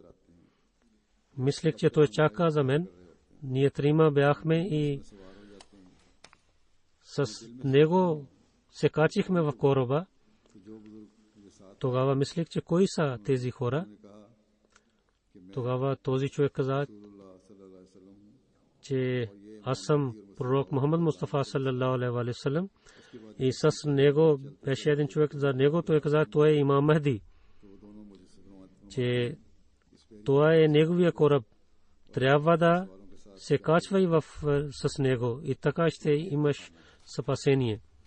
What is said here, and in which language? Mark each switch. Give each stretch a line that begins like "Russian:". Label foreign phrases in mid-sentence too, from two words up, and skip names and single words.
Bulgarian: Мислех, че той чака за мен. Ние трима бяхме и с него се качихме в кораба. Тогава мислех, че кои са тези хора. Тогава този човек каза, че аз съм пророк Мухаммад Мустафа
Arabic: صلى الله عليه وسلم
Bulgarian: и с него беше един човек, за него той каза, той е имам Мехди, че това е неговия кораб, трябва да се качвай с него и така ще имаш спасение.